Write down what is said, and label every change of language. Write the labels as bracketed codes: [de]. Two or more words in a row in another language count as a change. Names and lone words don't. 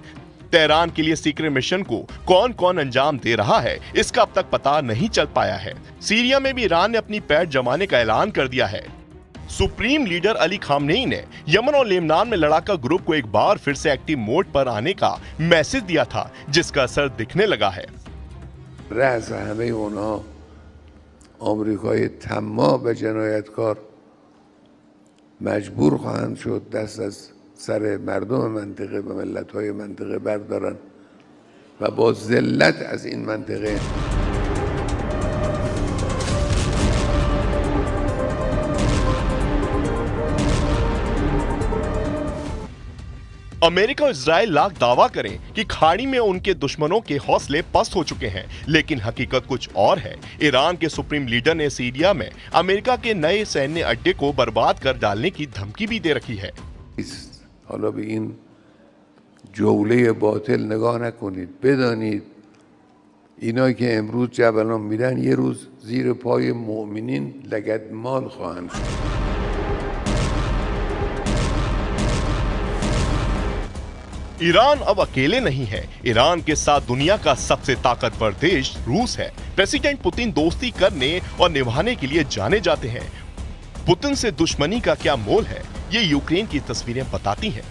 [hi] तेहरान के लिए [en] secret mission [hi] को कौन कौन अंजाम दे रहा है, इसका अब तक पता नहीं चल पाया है। सीरिया में भी ईरान ने अपनी पैठ जमाने का ऐलान कर दिया है। [en] Supreme Leader [hi] अली खामनेई ने यमन और लेबनान में लड़ाका ग्रुप को एक बार फिर से [en] active mode [hi] पर आने का मैसेज दिया था, जिसका असर दिखने लगा है। [fa] رأس همه اونها آمریکای طماع و جنایتکار مجبور خواهند شد دست از سر مردم منطقه و ملت‌های منطقه بردارن و با ذلت از این منطقه [hi] अमेरिका और इजराइल लाख दावा करें कि खाड़ी में उनके दुश्मनों के हौसले पस्त हो चुके हैं, लेकिन हकीकत कुछ और है। ईरान के [en] Supreme Leader [hi] ने सीरिया में अमेरिका के नए सैन्य अड्डे को बर्बाद कर डालने की धमकी भी दे रखी है। [fa] حالا به این جوله باطل نگاه نکنید، بدانید اینا که امروز جبلان میرن یه روز زیر پای مؤمنین لگدمال خواهند شد. [hi] ईरान अब अकेले नहीं है। ईरान के साथ दुनिया का सबसे ताकतवर देश रूस है। प्रेसिडेंट पुतिन दोस्ती करने और निभाने के लिए जाने जाते हैं। पुतिन से दुश्मनी का क्या मोल है, ये यूक्रेन की तस्वीरें बताती हैं।